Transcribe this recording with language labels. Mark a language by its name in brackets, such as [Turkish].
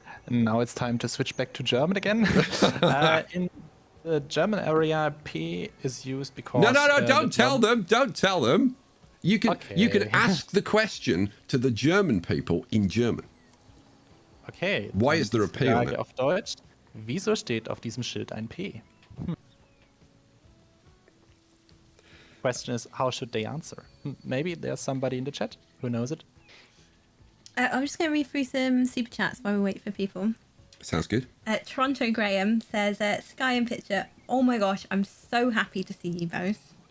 [English] Now it's time to switch back to German again. In the German area, P is used because... No, don't tell them. Don't tell them. You can ask the question to the German people in German. Okay. Why is there a P on it? [German] Auf Deutsch. Wieso steht auf diesem Schild ein P? [English] Question is, how should they answer? Maybe there's somebody in the chat who knows it. I'm just going to read through some super chats while we wait for people. Sounds good. Toronto Graham says, Skye and Picture, oh my gosh, I'm so happy to see you both.